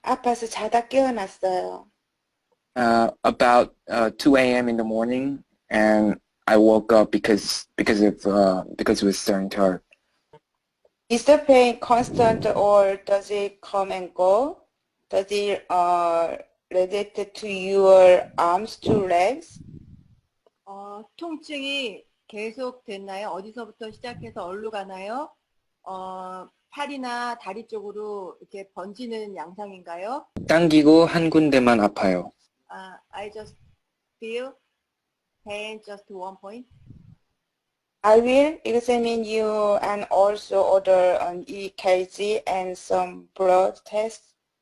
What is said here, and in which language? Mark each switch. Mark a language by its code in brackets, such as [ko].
[ko] 아파서 자다 깨어났어요. [en] About 2 a.m. in the morning, and I woke up because it was starting to hurt. Is the pain constant or does it come and go? Does it related to your arms to legs? [ko] 통증이 계속 됐나요? 어디서부터 시작해서 어디로 가나요? 팔이나 다리 쪽으로 이렇게 번지는 양상인가요? 당기고 한 군데만 아파요. [en] I just feel pain just to one point. I will examine you and also order an EKG and some blood tests.